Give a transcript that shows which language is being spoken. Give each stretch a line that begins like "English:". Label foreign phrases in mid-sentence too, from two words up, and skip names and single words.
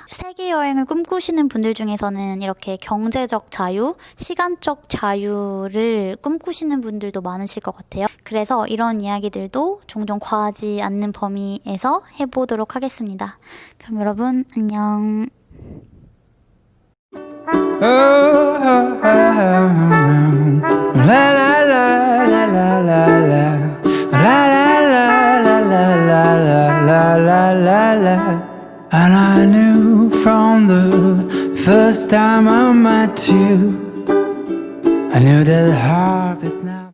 Korean: 세계 여행을 꿈꾸시는 분들 중에서는 이렇게 경제적 자유, 시간적 자유를 꿈꾸시는 분들도 많으실 것 같아요. 그래서 이런 이야기들도 종종 과하지 않는 범위에서 해보도록 하겠습니다. 그럼 여러분 안녕. Oh, oh, oh, oh, la la la la la la la la la la la la la la la la.
English: And I knew from the first time I met you, I knew that heart is now.